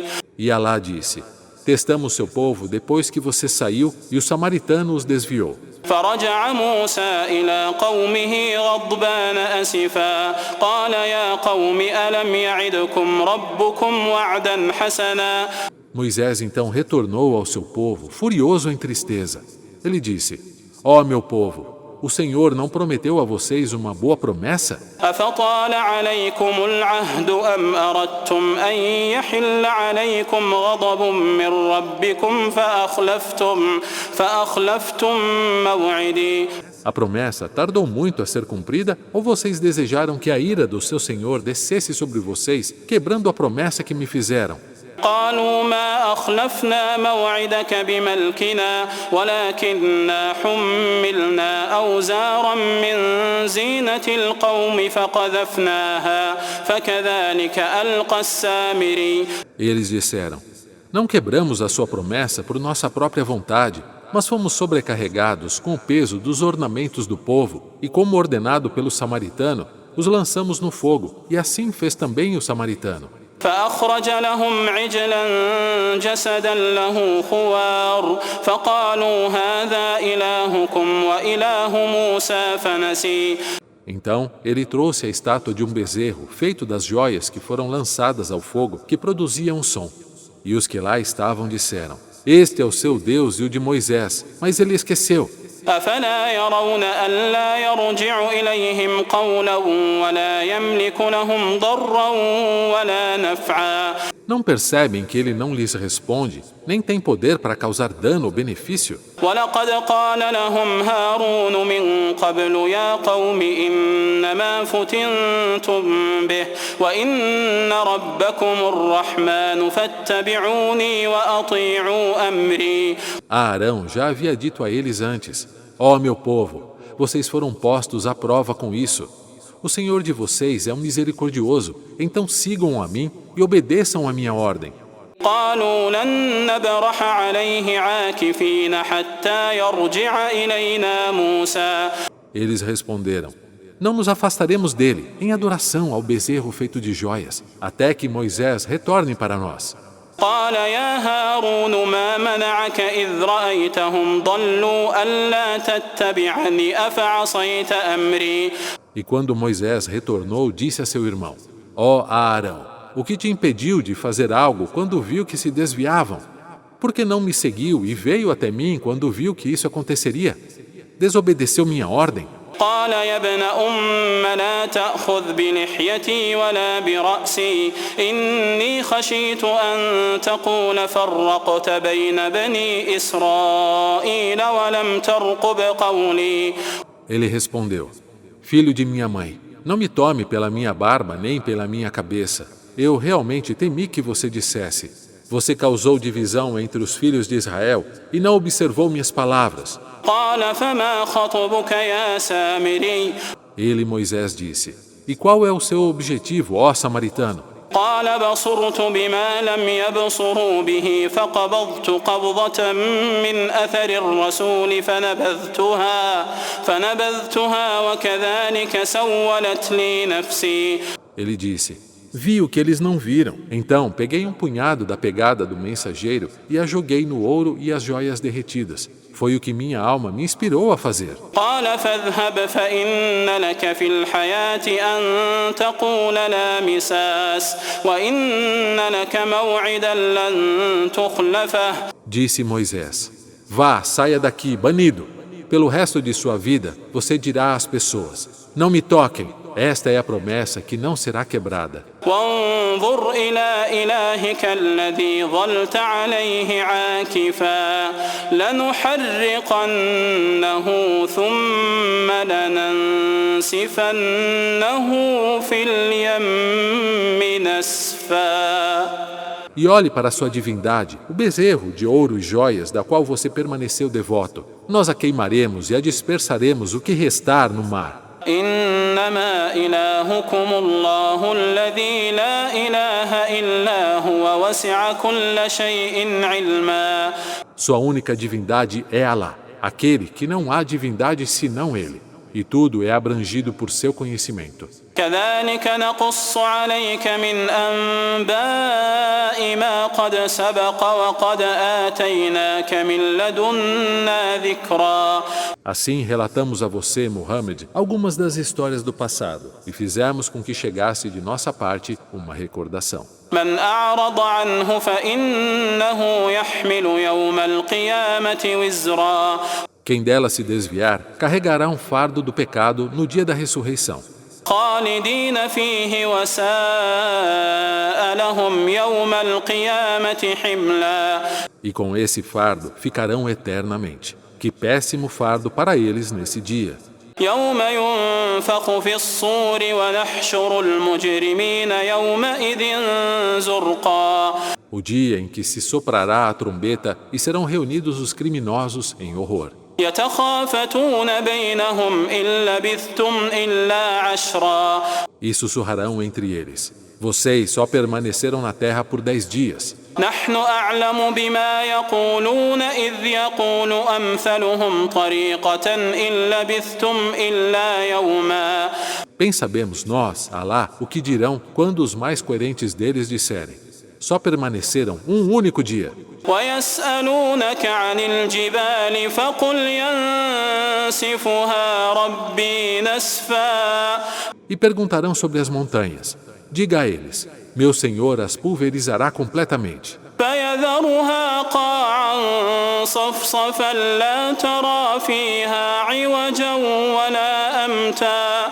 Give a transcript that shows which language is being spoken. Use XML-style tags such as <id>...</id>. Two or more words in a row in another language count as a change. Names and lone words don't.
<pt>E Alá disse: Testamos seu povo depois que você saiu e o samaritano os desviou.</pt> <ar>فرجع موسى إلى قومه غضبان أسفا قال يا قوم ألم يعدكم ربكم وعدا حسنا.</ar> <pt>Moisés então retornou ao seu povo, furioso em tristeza. Ele disse: Ó meu povo, o Senhor não prometeu a vocês uma boa promessa?</pt> <ar>أفطال عليكم العهد أم أردتم أن يحل عليكم غضب من ربكم فأخلفتم موعدي.</ar> <pt>A promessa tardou muito a ser cumprida ou vocês desejaram que a ira do seu Senhor descesse sobre vocês, quebrando a promessa que me fizeram?</pt> <ar>قالوا ما أخلفنا موعدك بملكنا ولكننا حملنا أوزارا من زينة القوم فقذفناها فكذلك ألقى السامري.</ar> <pt>Eles disseram: Não quebramos a sua promessa por nossa própria vontade, mas fomos sobrecarregados com o peso dos ornamentos do povo e, como ordenado pelo samaritano, os lançamos no fogo, e assim fez também o samaritano.</pt> <ar>فأخرج لهم عجلا جسدا له خوار فقالوا هذا إلهكم وإله موسى فنسي.</ar> <pt>Então, ele trouxe a estátua de um bezerro, feito das joias que foram lançadas ao fogo, que produziam um som. E os que lá estavam disseram: Este é o seu Deus e o de Moisés, mas ele esqueceu.</pt> <ar>أفلا يرون ألا يرجع إليهم قولا ولا يملك لهم ضرا ولا نفعا.</ar> <pt>Não percebem que ele não lhes responde, nem tem poder para causar dano ou benefício?</pt> <ar>ولقد قال لهم هارون من قبل يا قوم إنما فتنتم به وإن ربكم الرحمن فاتبعوني وأطيعوا أمري.</ar> <pt>Arão já havia dito a eles antes: Ó meu povo, vocês foram postos à prova com isso. O Senhor de vocês é um misericordioso, então sigam a mim e obedeçam a minha ordem.</pt> <ar>قالوا لن نبرح عليه عاكفين حتى يرجع إلينا موسى.</ar> <pt>Eles responderam: Não nos afastaremos dele em adoração ao bezerro feito de joias, até que Moisés retorne para nós.</pt> <ar>قال يا هارون ما منعك إذ رأيتهم ضلوا ألا تتبعني أفعصيت أمري.</ar> <pt>E quando Moisés retornou, disse a seu irmão: Ó Arão, o que te impediu de fazer algo quando viu que se desviavam? Por que não me seguiu e veio até mim quando viu que isso aconteceria? Desobedeceu minha ordem?</pt> <ar>قال يا ابن لا تأخذ بلحيتي ولا برأسي إني خشيت أن تقول فرقت بين بني إسرائيل ولم ترقب قولي.</ar> <pt>Ele respondeu: Filho de minha mãe, não me tome pela minha barba nem pela minha cabeça. Eu realmente temi que você dissesse: Você causou divisão entre os filhos de Israel e não observou minhas palavras.</pt> <ar>قال فما خطبك يا سامري.</ar> <pt>Ele, Moisés, disse: E qual é o seu objetivo, ó samaritano?</pt> <ar>قال بصرت بما لم يبصروا به فقبضت قبضة من أثر الرسول فنبذتها وكذلك سولت لي نفسي.</ar> <pt>Ele disse: Vi o que eles não viram. Então peguei um punhado da pegada do mensageiro e a joguei no ouro e as joias derretidas. Foi o que minha alma me inspirou a fazer.</pt> <ar>قال فاذهب فإن لك في الحياة أن تقول لا مساس وإن لك موعدا لن تخلفه.</ar> <pt>Disse Moisés: Vá, saia daqui, banido. Pelo resto de sua vida, você dirá às pessoas: Não me toquem. Esta é a promessa que não será quebrada.</pt> <ar>وانظر إلى إلهك الذي ظلت عليه عاكفا لنحرقنه ثم لننسفنه في اليم نسفا.</ar> <pt>E olhe para sua divindade, o bezerro de ouro e joias da qual você permaneceu devoto. nós a queimaremos e a dispersaremos o que restar no mar.</pt> <ar>إنما إلهكم الله الذي لا إله إلا هو وسع كل شيء علما.</ar> <pt>Sua única divindade é Alá, aquele que não há divindade senão Ele, e tudo é abrangido por seu conhecimento.</pt> <ar>كذلك نقص عليك من أنباء ما قد سبق وقد آتيناك من لدنا ذكرا.</ar> <pt>Assim relatamos a você, Muhammad, algumas das histórias do passado e fizemos com que chegasse de nossa parte uma recordação.</pt> <ar>من أعرض عنه فإنه يحمل يوم القيامة وزرا.</ar> <pt>Quem dela se desviar, carregará um fardo do pecado no dia da ressurreição.</pt> <ar>خالدين فيه وساء لهم يوم القيامة حملا.</ar> <pt>E com esse fardo ficarão eternamente. Que péssimo fardo para eles nesse dia.</pt> <ar>يوم ينفخ في الصور ونحشر المجرمين يومئذ زرقا.</ar> <pt>O dia em que se soprará a trombeta e serão reunidos os criminosos em horror.</pt> <ar>يتخافتون بينهم إن لبثتم إلا عشرا.</ar> <pt>E sussurrarão entre eles: vocês só permaneceram na terra por 10 dias.</pt> <ar>نحن أعلم بما يقولون إذ يقول أمثلهم طريقة إن لبثتم إلا يوما.</ar> <pt>Bem sabemos nós, Alá, o que dirão quando os mais coerentes deles disserem: só permaneceram um único dia.</pt> <ar>ويسألونك عن الجبال فقل ينسفها ربي نسفا.</ar> <pt>E perguntarão sobre as montanhas. Diga a eles: meu Senhor as pulverizará completamente.</pt> <ar>فيذرها قاعا صفصفا لا ترى فيها عوجا ولا أمتا.</ar>